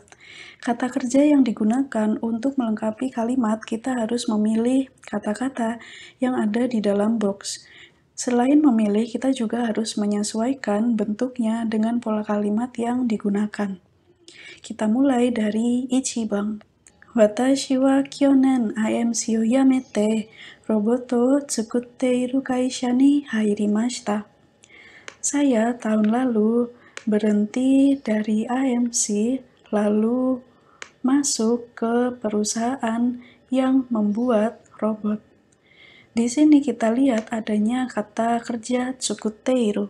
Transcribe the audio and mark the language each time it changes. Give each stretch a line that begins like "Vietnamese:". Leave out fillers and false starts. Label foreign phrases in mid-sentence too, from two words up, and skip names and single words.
Indonesian: Kata kerja yang digunakan untuk melengkapi kalimat, kita harus memilih kata-kata yang ada di dalam box. Selain memilih, kita juga harus menyesuaikan bentuknya dengan pola kalimat yang digunakan. Kita mulai dari Ichiban.
Japanese: 私は去年 IMCを辞めてロボットを作っている会社に入りました.
Indonesian: Saya tahun lalu berhenti dari IMC lalu masuk ke perusahaan yang membuat robot. Di sini kita lihat adanya kata kerja tsukuteiru.